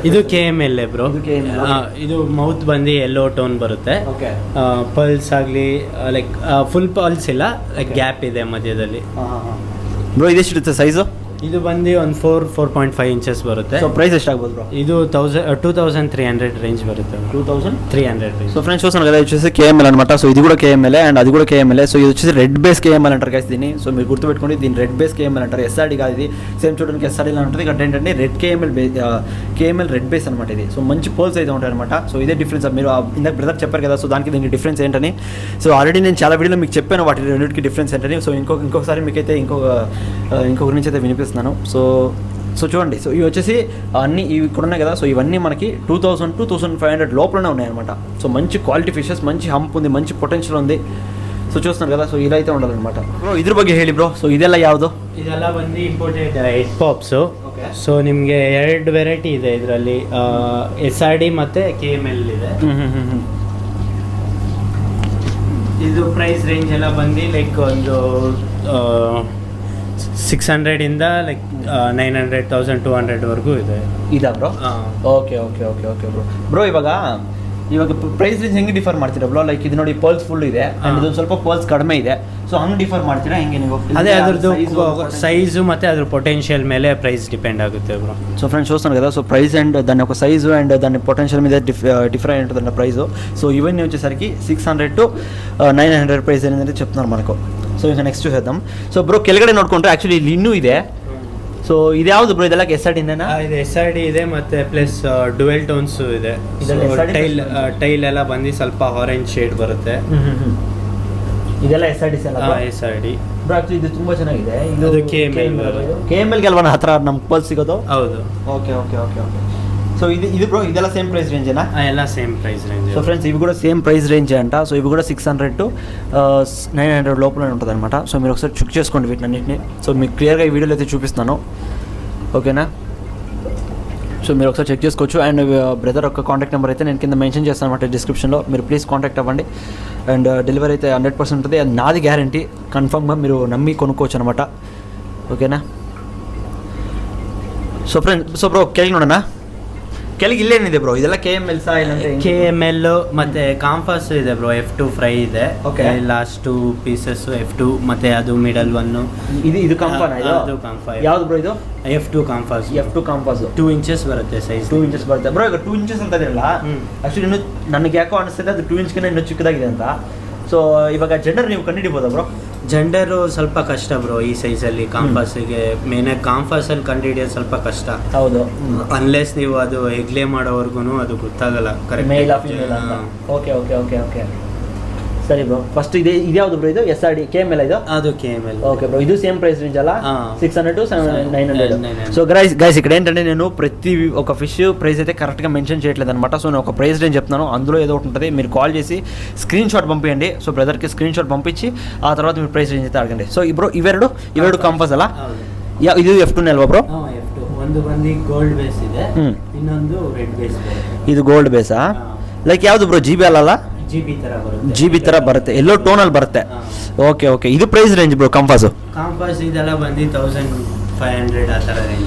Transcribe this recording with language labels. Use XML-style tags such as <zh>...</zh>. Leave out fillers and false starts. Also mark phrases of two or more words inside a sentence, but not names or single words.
<kn>ಇದು KML ಬ್ರೋ. ಇದು ಮೌತ್ ಬಂದು</kn> <en>yellow tone</en> <kn>ಬರುತ್ತೆ. ಪಲ್ಸ್ ಆಗಲಿ ಲೈಕ್</kn> <en>full pulse</en> <kn>ಇಲ್ಲ, ಲೈಕ್ ಗ್ಯಾಪ್ ಇದೆ ಮಧ್ಯದಲ್ಲಿ. ಬ್ರೋ ಇದೆಷ್ಟಿರುತ್ತೆ ಸೈಜು? ಇದು ಬಂದು ಒಂದು 4.5 ಇಂಚಸ್ ಬರುತ್ತೆ. ಸೊ ಪ್ರೈಸ್ ಎಷ್ಟಾಗ್ಬೋದು ಬ್ರೋ? ಇದು 2300 ರೇಂಜ್ ಬರುತ್ತೆ. 2300 ರೇಂಜ್.</kn> <te>సో ఫ్రెండ్స్ చూస్తున్నారు కదా, వచ్చేసి KML అనమాట. సో ఇది కూడా KML అండ్ అది కూడా KML. సో ఇది వచ్చేసి</te> <en>red base KML</en> <te>అంటారు గైస్ దీన్ని. సో మీరు గుర్తుపెట్టుకోండి, దీన్ని</te> <en>red base KML</en> <te>అంటారు. SRD కాదు ఇది, సేమ్ చూడడానికి SRD లా ఉంటుంది. ఇక్కడ ఏంటంటే</te> <en>red KML red base</en> <te>అనమాట ఇది. సో మంచి పోల్స్ అయితే ఉంటాయి అనమాట. సో ఇదే డిఫరెన్స్. మీరు ఇందాక బ్రదర్ చెప్పారు కదా, సో దానికి దీనికి డిఫరెన్స్ ఏంటని. సో ఆల్రెడీ నేను చాలా వీడియోలో మీకు చెప్పాను వాటి రెండింటికి డిఫరెన్స్ ఏంటని. సో ఇంకొకసారి మీకైతే ఇంకొక నుంచి అయితే వినిపిస్తున్నాను. సో చూడండి, సో ఇవి వచ్చేసి అన్నీ ఇవి ఇక్కడ ఉన్నాయి కదా. సో ఇవన్నీ మనకి 2000 to 2500 లోపలనే ఉన్నాయన్నమాట. సో మంచి</te> <en>quality fishes,</en> <te>మంచి హంప్ ఉంది, మంచి పొటెన్షియల్ ఉంది. సో చూస్తున్నారు కదా, సో ఇలా అయితే ఉండాలన్నమాట.</te> <kn>ಬ್ರೋ ಇದ್ರ ಬಗ್ಗೆ ಹೇಳಿ ಬ್ರೋ. ಸೊ ಇದೆಲ್ಲ ಯಾವುದು? ಇದೆಲ್ಲ ಬಂದು</kn> <en>imported head pops.</en> <kn>ಸೊ ನಿಮಗೆ 2 ವೆರೈಟಿ ಇದೆ ಇದರಲ್ಲಿ, SRD ಮತ್ತು KML ಇದೆ. ಇದು ಪ್ರೈಸ್ ರೇಂಜ್ ಎಲ್ಲ ಬಂದು ಲೈಕ್ ಒಂದು 600 ಇಂದ ಲೈಕ್ 900, 1200 ಇದೆ. ಇದಾ ಬ್ರೋ?</kn> <en>okay bro,</en> <kn>ಇವಾಗ</kn> <en>price range</en> <kn>ಹೆಂಗೆ ಡಿಫರ್ ಮಾಡ್ತೀರಾ ಬ್ರೋ? ಲೈಕ್ ಇದು ನೋಡಿ,</kn> <en>pearls full</en> <kn>ಇದೆ ಅಂಡ್ ಇದೊಂದು ಸ್ವಲ್ಪ ಪರ್ಲ್ಸ್ ಕಡಿಮೆ ಇದೆ. ಸೊ ಹಂಗೆ ಡಿಫರ್ ಮಾಡ್ತೀರಾ ಹೆಂಗೆ ನೀವು? ಅದೇ ಅದ್ರದ್ದು ಸೈಜು ಮತ್ತು ಅದ್ರ ಪೊಟೆನ್ಷಿಯಲ್ ಮೇಲೆ</kn> <en>price depend</en> <kn>ಆಗುತ್ತೆ ಬ್ರೋ.</kn> <en>so friends</en> <te>చూస్తాను కదా, సో</te> <en>price and</en> <te>దాని యొక్క సైజు అండ్ దాని పొటెన్షియల్ మీద డిఫరెంట్ ఉంటుందండి ప్రైస్. సో ఇవన్నీ వచ్చేసరికి 600 to 900 ಪ್ರೈಸ್ అనేది చెప్తున్నారు మనకు. సో ఇంకా నెక్స్ట్ చూసేద్దాం.</te> <kn>సో ಬ್ರೋ ಕೆಳಗಡೆ ನೋಡ್ಕೊಂಡ್ರೆ ಆ್ಯಕ್ಚುಲಿ ಇಲ್ಲಿ ಇನ್ನೂ ಇದೆ. ಸೊ ಇದು ಯಾವುದು ಬ್ರೋ? ಇದೆಲ್ಲ SRD ಇಂದನಾ? ಇದು SRD ಇದೆ ಮತ್ತೆ</kn> <en>plus dual tones</en> <kn>ಇದೆ. ಟೈಲ್ ಎಲ್ಲ ಬಂದು ಸ್ವಲ್ಪ</kn> <en>orange shade</en> <kn>ಬರುತ್ತೆ. ಇದೆಲ್ಲ SRD SRD ಬ್ರೋ. ಆ್ಯಕ್ಚುಲಿ ಇದು ತುಂಬ ಚೆನ್ನಾಗಿದೆ. ಇದು KML ಗೆ ಅಲ್ವಾ ಹತ್ರ ನಮ್ಗೆ ಪಲ್ಸ್ ಸಿಗೋದು? ಹೌದು. ಓಕೆ.</kn> <te>సో ఇది బ్రో,</te> <kn>ಇದೆಲ್ಲ</kn> <en>same price</en> <kn>ರೇಂಜೇನಾ? ಎಲ್ಲ</kn> <en>same price range.</en> <te>సో ఫ్రెండ్స్ ఇవి కూడా</te> <en>same price range</en> <te>అంట. సో ఇవి కూడా 600 to 900 లోపలనే ఉంటుంది అనమాట. సో మీరు ఒకసారి చెక్ చేసుకోండి వీటినన్నింటినీ. సో మీకు క్లియర్గా ఈ వీడియోలో అయితే చూపిస్తున్నాను, ఓకేనా? సో మీరు ఒకసారి చెక్ చేసుకోవచ్చు. అండ్ బ్రదర్ యొక్క</te> <en>contact number</en> <te>అయితే నేను కింద మెన్షన్ చేస్తాను అనమాట డిస్క్రిప్షన్లో. మీరు</te> <en>please contact</en> <te>అవ్వండి. అండ్ డెలివరీ అయితే 100% ఉంటుంది, అది నాది గ్యారంటీ. కన్ఫర్మ్గా మీరు నమ్మి కొనుక్కోవచ్చు అనమాట, ఓకేనా?</te> <en>so bro</en> <kn>ಕೆಳಗೆ ನೋಡೋಣ. ಕೆಳಗೆ ಇಲ್ಲೇನಿದೆ ಬ್ರೋ? ಇದೆಲ್ಲ KML KML ಮತ್ತೆ ಕಾಂಪಾಸ್ ಇದೆ ಬ್ರೋ. F2 ಫ್ರೈ ಇದೆ.</kn> <en>last 2 pieces F2</en> <kn>ಮತ್ತೆ ಅದು</kn> <en>middle one.</en> <kn>ಇದು ಕಾಂಪಾನ? ಇದು ಕಾಂಪಾ. ಯಾವುದು ಬ್ರೋ ಇದು? F2 ಕಾಂಪಾಸ್. 2 ಇಂಚಸ್ ಬರುತ್ತೆ ಸೈಜ್. 2 ಇಂಚಸ್ ಬರುತ್ತೆ ಬ್ರೋ. ಈಗ 2 ಇಂಚಸ್ ಅಂತ ಇರಲ್ಲ ಆಕ್ಚುಲಿ. ಇನ್ನೂ ನನಗೆ ಯಾಕೋ ಅನಿಸ್ತದೆ ಅದು 2 ಇಂಚ್ಗಿಂತ ಇನ್ನೂ ಚಿಕ್ಕದಾಗಿದೆ ಅಂತ. ಸೊ ಇವಾಗ ಜೆಂಡರ್ ನೀವು ಕಂಡುಹಿಡಿಬೋದಾ ಬ್ರೋ? ಜೆಂಡರು ಸ್ವಲ್ಪ ಕಷ್ಟ ಬ್ರೋ ಈ ಸೈಜಲ್ಲಿ. ಕಾಂಪಾಸಿಗೆ ಮೇನಾಗಿ ಕಾಂಪಾಸಲ್ಲಿ ಕಂಡುಹಿಡಿಯೋದು ಸ್ವಲ್ಪ ಕಷ್ಟ. ಹೌದು, ಅನ್ಲೆಸ್ ನೀವು ಅದು ಹೆಗ್ಲೆ ಮಾಡೋವರೆಗೂ ಅದು ಗೊತ್ತಾಗಲ್ಲ ಕರೆಕ್ಟ್.</kn> <en>male of female</en> <kn>ಅಂತ. ಓಕೆ. ಸರಿ ಬ್ರೋ. ಫಸ್ಟ್ ಇದ್ಯಾವುದು ಬ್ರೋ? ಇದು SRD KML ಇದು? ಅದು KML.</kn> <en>okay bro.</en> <te>ఇది</te> <en>same price range</en> <te>అలా 600 to 900.</te> <en>so guys</en> <te>ఇక్కడ ఏంటంటే నేను ప్రతి ఒక</te> <en>fish price</en> <te>అయితే కరెక్ట్గా మెన్షన్ చేయట్లేదు అనమాట. సో నేను ఒక</te> <en>price range</en> <te>చెప్తున్నాను, అందులో ఏదో ఒకటి ఉంటుంది. మీరు కాల్ చేసి</te> <en>screen shot</en> <te>పంపించండి. సో బ్రదర్కి</te> <en>screen shot</en> <te>పంపించి ఆ తర్వాత మీరు</te> <en>price range</en> <te>అయితే అడగండి.</te> <en>so bro</en> <kn>ఇವೆರಡು ಕಂಪಸ್ ಅಲ್ಲ? ಇದು F2 ಅಲ್ವಾ ಬ್ರೋ? F2. ಒಂದು ಬಂದು</kn> <en>gold base</en> <kn>ಇದೆ, ಇನ್ನೊಂದು</kn> <en>red base.</en> <kn>ಇದು ಗೋಲ್ಡ್ ಬೇಸಾ? ಲೈಕ್ ಯಾವುದು ಬ್ರೋ? GB ಅಲ್ಲ? GB ತರ ಬರುತ್ತೆ, ಎಲ್ಲೋ ಟೋನಲ್ಲಿ ಬರುತ್ತೆ. ಓಕೆ. ಇದು</kn> <en>price range</en> <kn>ಬ್ರೋ ಕಾಂಪಾಸ್ ಇದೆಲ್ಲ ಬಂದು 1500 ಆ ಥರ ರೇಂಜ್.</kn>